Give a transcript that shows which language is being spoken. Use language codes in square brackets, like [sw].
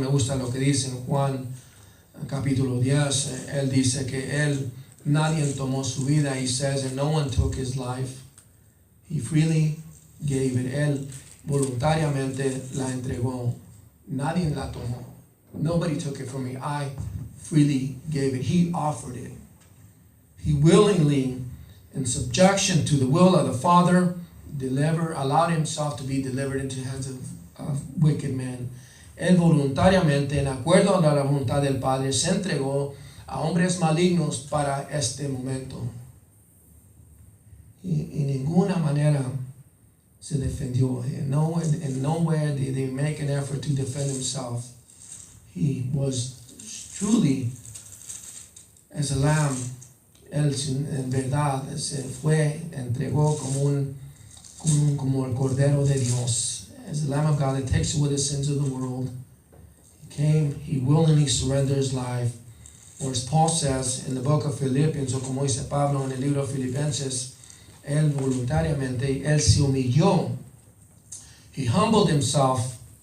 [es] Me gusta lo que dice en Juan capítulo 10. Él dice que nadie tomó su vida. [en] He says, and no one took his life. He freely gave it. [es] Él voluntariamente la entregó. Nadie la tomó. [en] Nobody took it from me. I freely gave it. He offered it. He willingly, in subjection to the will of the Father, allowed himself to be delivered into the hands of wicked men. [es] Él voluntariamente, en acuerdo a la voluntad del Padre, se entregó a hombres malignos para este momento. Y ninguna manera se defendió. [en] In nowhere did he make an effort to defend himself. He was truly as a lamb. [es] Él en verdad se fue, entregó como el Cordero de Dios. [en] As the Lamb of God that takes away the sins of the world. He came, he willingly surrendered his life. Or as Paul says in the book of Philippians, [es] o como dice Pablo en el libro de Filipenses, él voluntariamente, él se humilló. [en] He humbled himself.